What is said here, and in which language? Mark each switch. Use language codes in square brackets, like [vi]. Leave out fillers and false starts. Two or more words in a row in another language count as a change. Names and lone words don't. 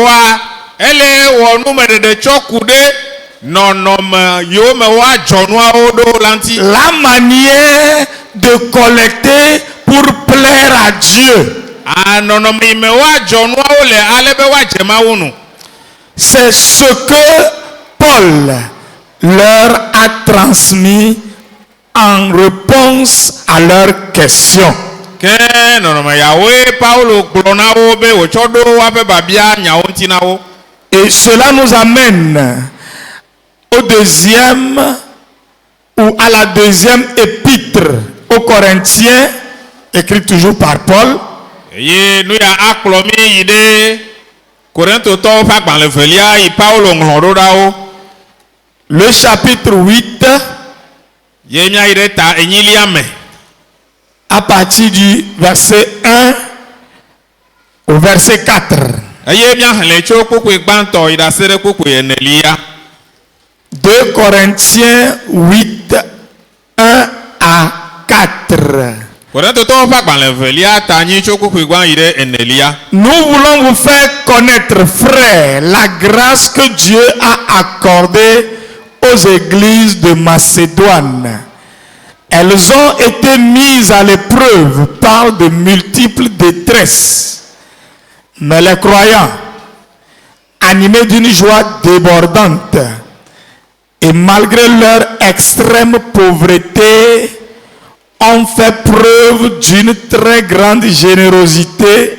[fr] La manière de collecter pour plaire à Dieu. C'est ce que Paul leur a transmis en réponse à leurs questions. [ee] Ke nɔnɔme yawoe Paulo gblɔ na wo be wòtsɔ ɖo woaƒe babia nyawo ŋuti na wo. [fr] Et cela nous amène au deuxième ou à la deuxième épître aux Corinthiens, écrite toujours par Paul. [ee] Eye nu ya akplɔ mi yi ɖe Korintotɔwo ƒe agbalẽ velia yi Paulo ŋlɔ ɖo ɖa wo. [fr] Le chapitre 8, [ee] Ye míayi ɖe ta enyilia me. [fr] à partir du verset 1 au verset 4. [ee] Eye míaxlẽ tso kpukpui gbãtɔ yi ɖe ase ɖe kpukpui enelia. [fr] 2 Corinthiens 8, 1 à 4. [ee] Korintotɔwo ƒe agbalẽ velia ta anyi tso kpukpui gbã yi ɖe enelia. [fr] Nous voulons vous faire connaître, frères, la grâce que Dieu a accordée aux églises de Macédoine. Elles ont été mises à l'épreuve par de multiples détresses. Mais les croyants, animés d'une joie débordante, et malgré leur extrême pauvreté, ont fait preuve d'une très grande générosité.